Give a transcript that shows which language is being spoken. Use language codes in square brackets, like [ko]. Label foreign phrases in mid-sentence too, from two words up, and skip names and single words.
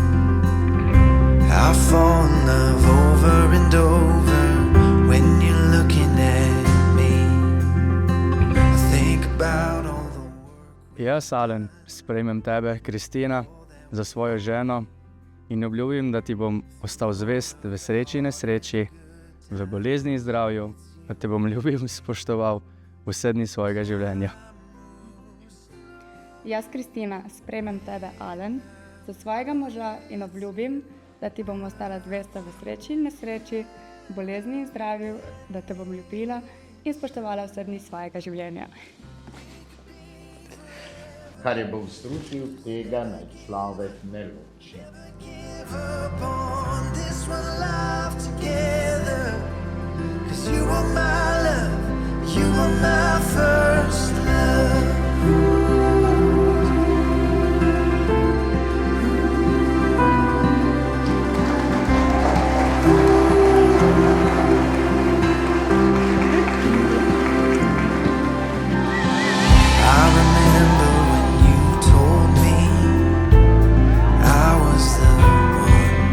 [en] I fall in love over and over when you're looking at me. I think about all the work. [sl] Jaz, Alen, sprejmem tebe, Kristina, za svojo ženo in obljubim, da ti bom ostal zvest v sreči in nesreči, v bolezni in zdravju, da te bom ljubil in spoštoval vse dni svojega življenja. Jaz, Kristina, sprejmem tebe, Alen, za svojega moža in obljubim, da ti bom ostala zvesta v sreči in nesreči, bolezni in zdravju, da te bom ljubila in spoštovala vse dni svojega življenja. Kar je Bog združil, tega naj človek ne loči. [en] Give up on this one life together, 'cause you are my love, you are my first love. I remember when you told me I was the one.